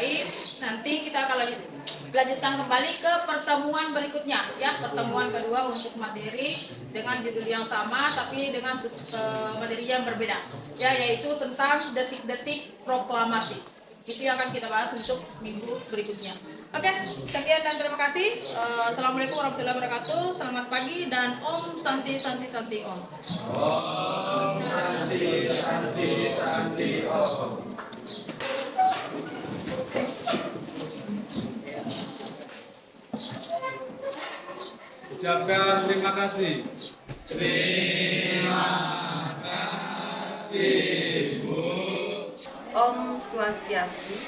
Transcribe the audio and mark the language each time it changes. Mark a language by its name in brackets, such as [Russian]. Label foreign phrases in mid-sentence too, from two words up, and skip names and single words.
[Indonesian] Nanti kita akan lanjutkan kembali ke pertemuan berikutnya, ya, pertemuan kedua untuk materi dengan judul yang sama tapi dengan materi yang berbeda, ya, yaitu tentang detik-detik proklamasi. Itu yang akan kita bahas untuk minggu berikutnya. Oke, sekian dan terima kasih. [Arabic] السلام عليكم ورحمة الله وبركاته. [Indonesian] Selamat pagi dan [Sanskrit] ॐ शान्तिः शान्तिः शान्तिः ॐ. ॐ शान्तिः शान्तिः शान्तिः ॐ. [Indonesian] Ucapkan terima kasih. Terima kasih, Bu. [Sanskrit] ॐ स्वस्त्यस्तु.